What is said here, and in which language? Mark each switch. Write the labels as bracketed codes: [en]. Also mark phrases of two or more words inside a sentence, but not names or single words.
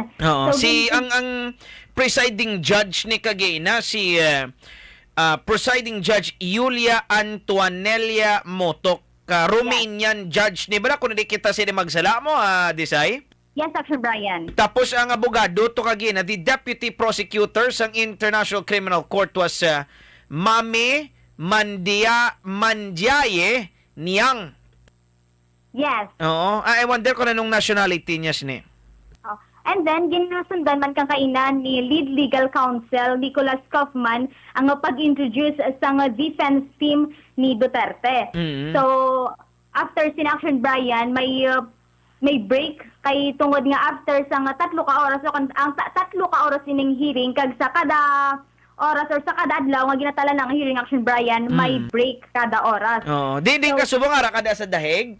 [hil] Oo, ang presiding judge ni Kagina si presiding judge Yulia Antoanella Motok, Romanian judge ni bala kung hindi kita sila magsala mo, Desai? Yes, Action Brian. Tapos ang abogado to Kagina, [en] the Deputy Prosecutor sa International Criminal Court was Mame Mandiaye Niyang. Yes. [hil] Oo. [en] I wonder [hil] kung anong nationality niya ni. Oh. And then, ginusundan man kang kainan ni Lead Legal Counsel Nicholas Kaufman ang pag-introduce sa defense team ni Duterte. So, after sin-Action Brian, may break kay tungod nga after sa 3 ka oras o ang 3 ka oras ining hearing kag sa kada oras or sa kada adlaw nga ginatala ng hearing Action Brian, may break kada oras. Oh, di ka subong ara kada sa dahig.